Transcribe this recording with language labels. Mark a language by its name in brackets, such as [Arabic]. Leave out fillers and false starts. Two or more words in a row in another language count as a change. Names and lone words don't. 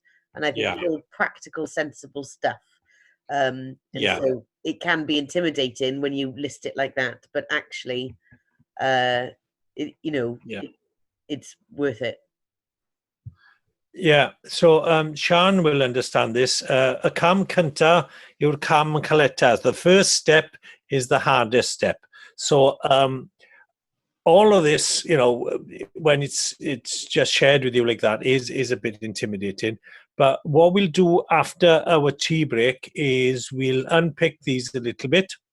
[English] And I think it's all practical, sensible stuff. So it can be intimidating when you list it like that. But actually, it's worth it. Yeah, so Sian will understand this. [Welsh] Y cam cynta yw'r cam caleta. [English] The first step is the hardest step. So all of this, when it's just shared with you like that is a bit intimidating. But what we'll do after our tea break is we'll unpick these a little bit.